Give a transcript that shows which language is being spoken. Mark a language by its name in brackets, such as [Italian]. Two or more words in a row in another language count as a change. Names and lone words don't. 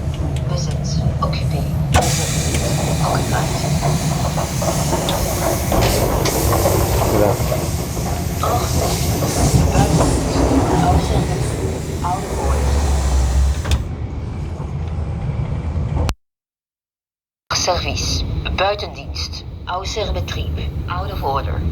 [Dutch] Bezit, occupé. Occupied. [French] Voilà. Service, [German] buitendienst, außer Betrieb, [English] out of order.